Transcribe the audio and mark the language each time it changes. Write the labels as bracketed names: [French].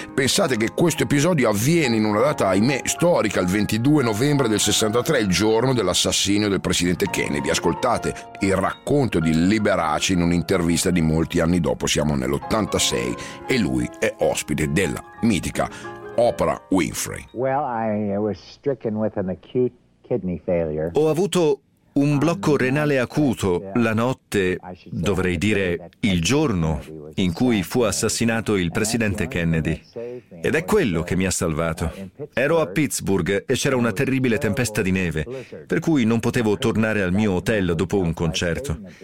[Italian] Pensate che questo episodio avviene in una data, ahimè, storica, il 22 novembre del 63, il giorno dell'assassinio del presidente Kennedy. Ascoltate il racconto di Liberace in un'intervista di molti anni dopo, siamo nell'86, e lui è ospite della mitica Oprah Winfrey. [English] Well, I was stricken with an acute kidney failure. [Italian] Ho avuto un blocco renale acuto la notte, dovrei dire il giorno, in cui fu assassinato il presidente Kennedy. Ed è quello che mi ha salvato. Ero a Pittsburgh e c'era una terribile tempesta di neve, per cui non potevo tornare al mio hotel dopo un concerto.